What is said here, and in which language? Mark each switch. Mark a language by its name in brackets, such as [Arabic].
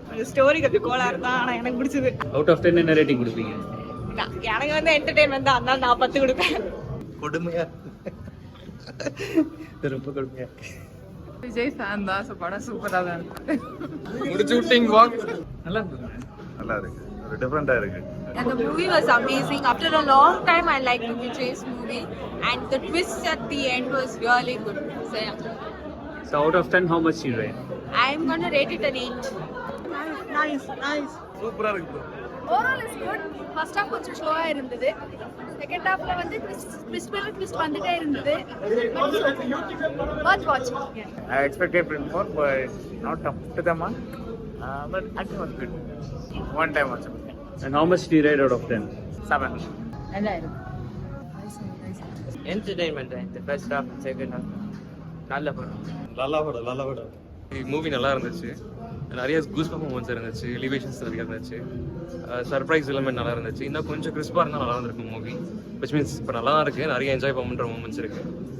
[Tamil] Story கொஞ்சம் கோளாறு தான், ஆனா எனக்கு பிடிச்சது. அவுட் ஆஃப் 10 என்ன ரேட்டிங் கொடுப்பீங்க? எனக்கு வந்து என்டர்டெயின்மெண்ட் தான், அதனால நான் 10 கொடுப்பேன். கொடுமையா ரொம்ப கொடுமையா. விஜய் ஃபேன் தான், சோ படம் சூப்பரா தான் இருக்கு. முடிச்சு விட்டீங்க வாங்க. நல்லா இருந்தது. நல்லா இருக்கு. ஒரு டிஃபரெண்டா இருக்கு. [English] And the movie was amazing. After a long time, I liked Vijay's movie, and the twist at the end was really good. So yeah, So out of 10 how much you rate? I'm gonna rate it an 8. Nice nice. [Tamil] சூப்பரா இருக்கு. [English] Overall is good. [Tamil] First half கொஞ்சம் ஸ்லோவா இருந்தது. Second ஹாஃப்ல வந்து twist வந்துட்டே இருந்தது. [English] Watch I expected it more, but not up to the mark. But I think it was good. One time also. And how much do you rate out of 10? 7. [Tamil] Entertainment இந்த first half second half நல்ல படம். நல்லா படம். Movie நல்லா இருந்துச்சு. நிறைய goose pump moments இருந்துச்சு, elevations நிறைய இருந்துச்சு, சர்ப்ரைஸ் எலிமெண்ட் நல்லா இருந்துச்சு. இன்னும் கொஞ்சம் கிறிஸ்பாக இருந்தால் நல்லா இருந்திருக்கும் மூவி. விச் மீன்ஸ் இப்போ நல்லா தான் இருக்குது, நிறைய என்ஜாய் பண்ணுற மூமெண்ட்ஸ் இருக்குது.